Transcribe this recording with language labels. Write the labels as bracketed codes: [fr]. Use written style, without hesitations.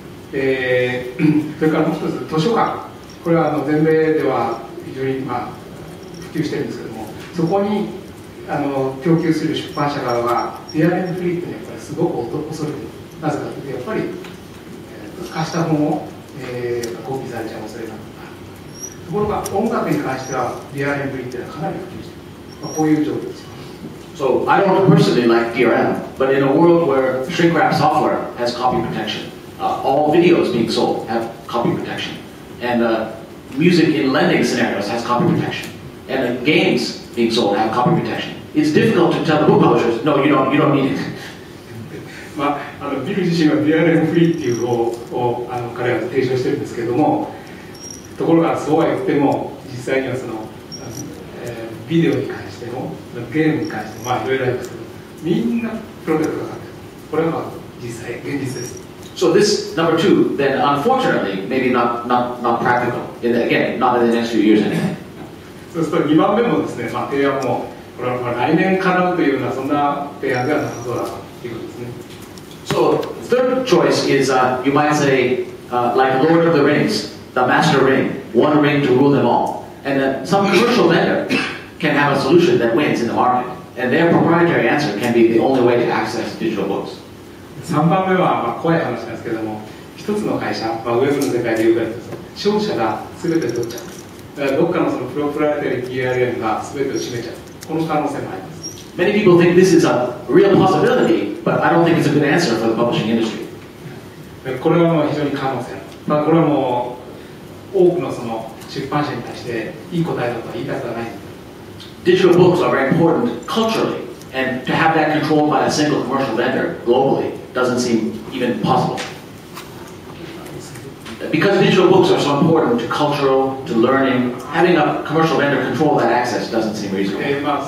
[ja] で、それからもう一つ図書館、これは全米では非常に普及してるんですけども、そこに供給する出版社側は DRM フリーってやっぱりすごく恐れている。なぜかというとやっぱり貸した本をコピーされちゃう恐れがある。ところが音楽に関しては DRM フリーっていうのはかなり普及している。こういう状況です。 [en] So I don't personally like DRM, but in a world where shrink-wrap software has copy protection, all videos being sold have copy protection, and music in lending scenarios has copy protection, and games being sold have copy protection. It's difficult to tell the book publishers, no, you don't need it. [ja] ビル自身は DRM フリーっていう方を彼は提唱してるんですけれども、ところがそうは言っても実際にはその、ビデオに関してもゲームに関してもいろいろあるんですけど、みんなプロテクトがかかってる。これは実際現実です。 [en] So this number two, then unfortunately, maybe not practical. Again, not in the next few years anyway. [ja] そうすると2番目もですね、提案もこれは来年叶うというようなそんな提案ではなさそうだということですね。 [en] So, third choice is you might say, like Lord of the Rings, the master ring, one ring to rule them all. And then some commercial vendor can have a solution that wins in the market. And their proprietary answer can be the only way to access digital books. [ja] 3番目は怖い話なんですけども、一つの会社、ウェブの世界でいうと商社が全て取っちゃう。だからどっかのそのプロプライタリー DRM が全てを占めちゃう。この可能性もあります。 [en] Many people think this is a real possibility, but I don't think it's a good answer for the publishing industry. [ja] これはもう非常に可能性ある。これはもう多くのその出版社に対していい答えだとは言いたくはない。 [en] Digital books are very important culturally, and to have that controlled by a single commercial vendor globally doesn't seem even possible. Because digital books are so important to cultural, to learning, having a commercial vendor control that access doesn't seem reasonable.